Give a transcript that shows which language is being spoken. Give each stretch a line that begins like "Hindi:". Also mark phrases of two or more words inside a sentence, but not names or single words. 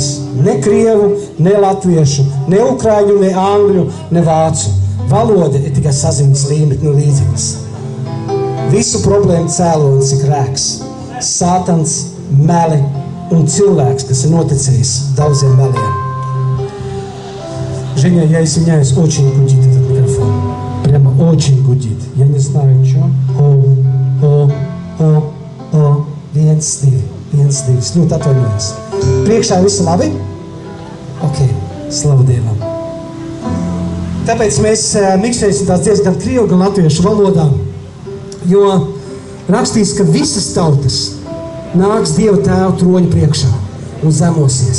Latvian: Ne krievu, ne latviešu, ne ukraiņu, ne angļu, ne vācu. Valoda ir tikai saziņas līmetņu līdzeklis. Visu problēmu cēlonis ir grēks, sātans, meli un cilvēks, kas ir noticējis daudziem meliem.
Russian: Женя, я извиняюсь, очень гудит этот микрофон. Прямо очень гудит. Я не знаю, что.
Latvian: Viens, divi. Ļoti atvainojos. Priekšā visu labi? Ok, slavu Dievam. Tāpēc mēs miksēsim tās dziesmas gan krievu, gan latviešu valodā, jo rakstīts, ka visas tautas nāks Dieva tēva troņa priekšā un zemosies.